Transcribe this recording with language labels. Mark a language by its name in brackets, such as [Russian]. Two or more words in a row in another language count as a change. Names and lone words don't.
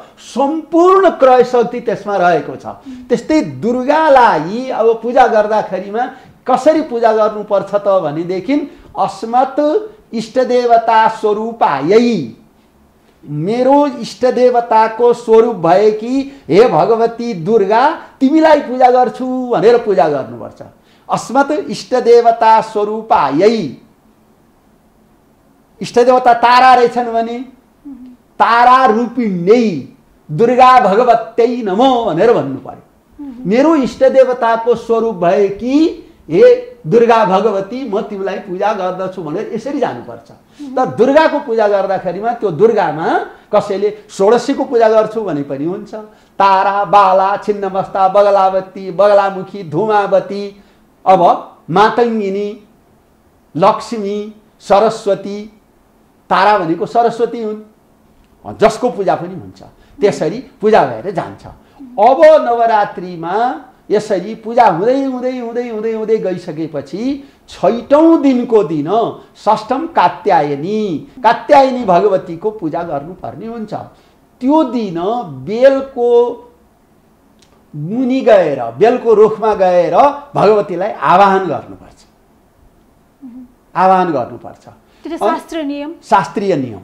[Nepali] सम्पूर्ण क्रय शक्ति त्यसमा रहेको छ। त्यस्तै दुर्गालाई अब पूजा गर्दाखेरिमा कसरी पूजा गर्नुपर्छ त भनेदेखि [Sanskrit] अस्मत् इष्टदेवता स्वरूपायै, [Nepali] मेरो इष्टदेवताको स्वरूप भए कि हे भगवती दुर्गा तिमीलाई पूजा गर्छु भनेर पूजा गर्नुपर्छ। [Sanskrit] अस्मत् इष्टदेवता स्वरूपायै, [Nepali] इष्टदेवता तारा रहेछन् भने [Sanskrit] तारा रूपिण्यै दुर्गा भगवत्यै नमो [Nepali] भनेर भन्नु पर्यो। मेरो इष्टदेवताको स्वरूप भए कि हे दुर्गा भगवती म तिमीलाई पूजा गर्दछु भनेर यसरी जानुपर्छ। त दुर्गाको पूजा गर्दाखेरिमा त्यो दुर्गामा कसैले षोडशीको पूजा गर्छु भने पनि हुन्छ। तारा, बाला, छिन्नमस्ता, बगलावती, बगलामुखी, धूमावती, अब मातङ्गिनी, लक्ष्मी, सरस्वती, तारा भनेको सरस्वती हुन्, जसको पूजा पनि हुन्छ। त्यसरी पूजा भएर जान्छ। अब नवरात्रिमा यसरी पूजा हुँदै हुँदै हुँदै हुँदै हुँदै गइसकेपछि छैटौं दिनको दिन षष्ठम कात्यायनी, कात्यायनी भगवतीको पूजा गर्नुपर्ने हुन्छ। त्यो दिन बेलको मुनि गएर, बेलको रुखमा गएर भगवतीलाई आवाहन गर्नुपर्छ, आवाहन गर्नुपर्छ। शास्त्रीय नियम, शास्त्रीय नियम।